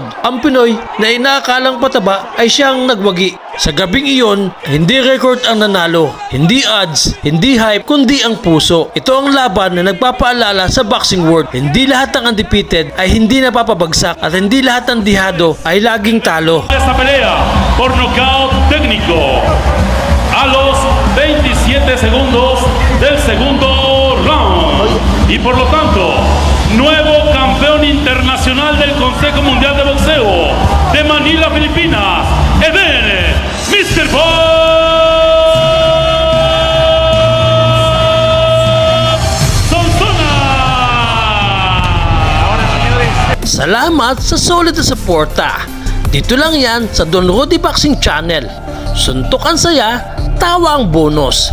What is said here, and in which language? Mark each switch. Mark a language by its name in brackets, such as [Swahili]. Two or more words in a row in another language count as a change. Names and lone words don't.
[Filipino] Ang Pinoy na inaakalang pataba ay siyang nagwagi. Sa gabing iyon, hindi record ang nanalo, hindi odds, hindi hype, kundi ang puso. Ito ang laban na nagpapaalala sa [English] boxing world. [Filipino] Hindi lahat ng undefeated ay hindi napapabagsak at hindi lahat ng dihado ay laging talo. [Spanish] Esta pelea por nocaut técnico a los 27 segundos del segundo round y por lo tanto nuevo campeón internacional del Consejo Mundial de Boxeo de Manila, Filipinas, Eden Mr. Sonsona. [Filipino] Salamat sa solid na suporta. Dito lang yan sa Don Rudy Boxing Channel. Suntok ang saya, tawa ang bonus.